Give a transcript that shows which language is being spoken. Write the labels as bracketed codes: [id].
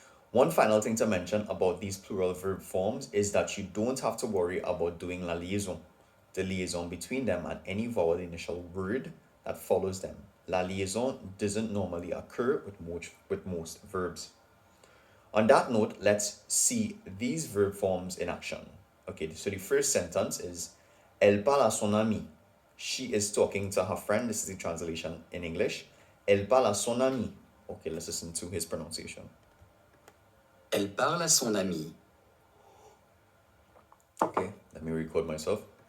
[en] One final thing to mention about these plural verb forms is that you don't have to worry about doing la liaison, the liaison between them and any vowel initial word that follows them. La liaison doesn't normally occur with most verbs. On that note, let's see these verb forms in action. Okay, so the first sentence is [fr] Elle parle à son ami. [en] She is talking to her friend. This is the translation in English. [fr] Elle parle à son ami. [en] Okay, let's listen to his pronunciation. [fr] Elle parle à son ami. [en] Okay, let me record myself.